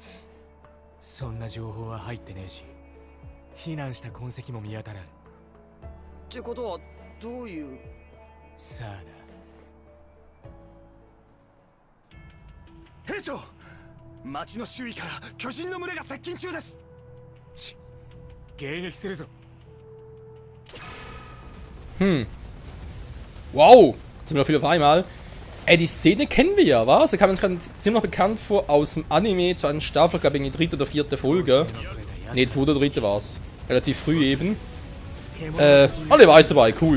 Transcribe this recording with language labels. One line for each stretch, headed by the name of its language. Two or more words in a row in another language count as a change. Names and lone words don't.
Japanese: そんな情報は入ってねえし、避難した痕跡も見当たらん。ってことはどういう。さあな。兵長、町の周囲から巨人の群れが接近中です。迎撃するぞ。
German: Wow, sind wir viel auf einmal. Die Szene kennen wir ja, was? Da kam uns gerade ziemlich bekannt vor aus dem Anime, zweiten Staffel, glaube ich, in die 3. oder 4. Folge. Ne, 2. oder 3. war es. Relativ früh eben. Alle war es dabei, cool.